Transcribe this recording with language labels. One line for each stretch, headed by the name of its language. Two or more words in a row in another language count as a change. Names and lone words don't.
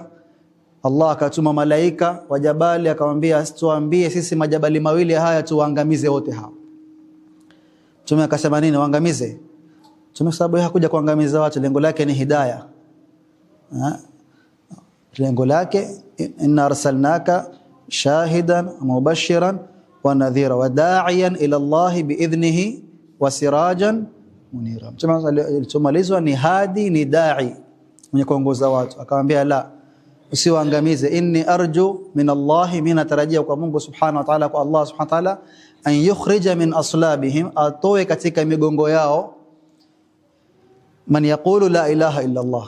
Swahili: Allah akatuma malaika wa jabali, akamwambia tuambie sisi majabali mawili haya tuangamize wote hao. Mtume akasema nini? Waangamize? Mtume sababu hakuja kuangamiza watu, lengo lake ni hidayah. Lengo lake
Arabic: إنا أرسلناك شاهدا ومبشرا ونذيرا وداعيا إلى الله بإذنه وسراجا منيرا.
Swahili: Mtume alichomalizwa ni hadi, ni da'i, mwenye kuongoza watu. Akamwambia la, usiwaangamize.
Arabic: إني أرجو من الله,
Swahili: mimi natarajia kwa Mungu
Arabic: سبحانه وتعالى,
Swahili: kwa
Arabic: الله سبحانه وتعالى, أن يخرج من أصلابهم,
Swahili: atoe katika migongo yao,
Arabic: من يقول لا إله إلا الله.